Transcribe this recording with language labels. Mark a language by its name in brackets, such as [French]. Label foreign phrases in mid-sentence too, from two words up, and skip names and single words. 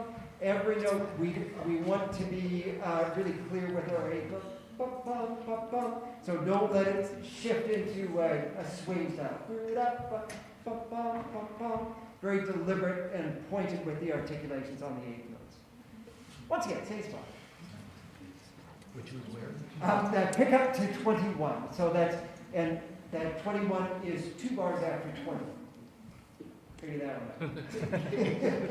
[English] Every note we want to be really clear with our eighth note, ba-bum, ba-bum. So don't let it shift into a swing style. Ba-bum, ba-bum. Very deliberate and pointed with the articulations on the eighth notes. Once again, same spot. Which was where? That pick up to 21. So and that 21 is 2 bars after 20. Figure that one out.